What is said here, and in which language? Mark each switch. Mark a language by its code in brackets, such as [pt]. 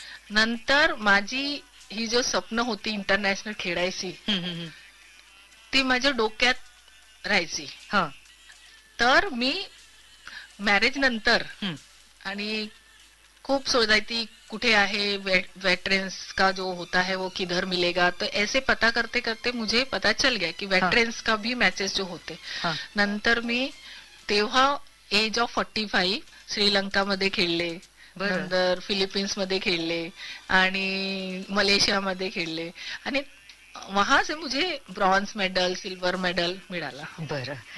[mr] नंतर माझी ही जो स्वप्न होती इंटरनॅशनल खेळायची ती माझ्या डोक्यात राहायची. तर मी मॅरेज नंतर आणि खूप सोडायची कुठे आहे [hi] वेटरन्स का जो होता है वो किधर मिलेगा. [mr] तर [hi] ऐसे पता करते करते मुझे पता चल गया की वेटरन्स का भी मॅचेस जो होते. [mr] नंतर मी तेव्हा एज ऑफ 45 श्रीलंका मध्ये खेळले. नंतर फिलिपिन्स मध्ये खेळले आणि मलेशिया मध्ये खेळले. आणि [hi] वहां से मुझे [mr] ब्रॉन्ज मेडल सिल्वर मेडल मिळाला. बरं.